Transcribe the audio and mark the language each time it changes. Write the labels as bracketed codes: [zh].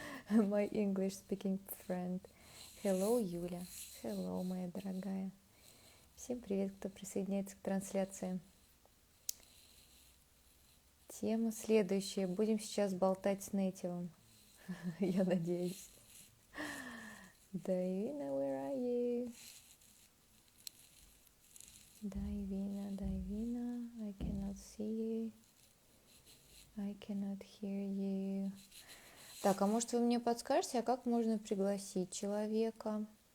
[en] My English speaking friend. Hello, Юля. [ru] Hello, моя дорогая. Всем привет, кто присоединяется к трансляции. Тема следующая. Будем сейчас болтать с нейтивом. Я надеюсь. [en] Daivina, where are you? Daivina, I cannot see you. I cannot hear you. [ru] Так, а может вы мне подскажете, а как можно пригласить человека?